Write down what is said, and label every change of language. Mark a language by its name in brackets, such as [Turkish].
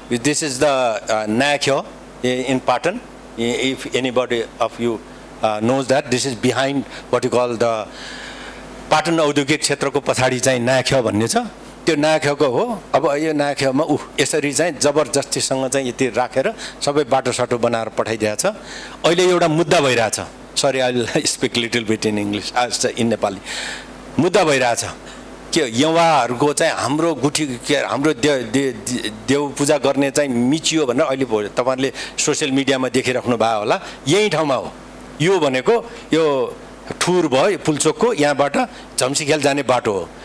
[English] This is the Newar in Patan. If anybody of you knows that, this is behind what you call the Patan [Nepali] औद्योगिक क्षेत्रको पछाडि चाहिँ Newar भन्ने छ। त्यो Newarको हो। अब यो Newarमा यसरी चाहिँ जबरजस्तीसँग चाहिँ यति राखेर सबै बाटो-साटो बनाएर पठाइदिएको छ। अहिले एउटा मुद्दा भइरहेछ। [English] Sorry, I'll speak little bit in English, in Nepali. [Nepali] मुद्दा भइरहेछ के यवाहरुको चाहिँ हाम्रो गुठी हाम्रो देव पूजा गर्ने चाहिँ मिचियो भनेर अहिले तपाईहरुले सोशल मिडियामा देखिराख्नु भयो होला। यही ठाउँमा हो। यो भनेको यो ठुर भयो पुलचोकको, यहाँबाट झम्सीखेल जाने बाटो हो।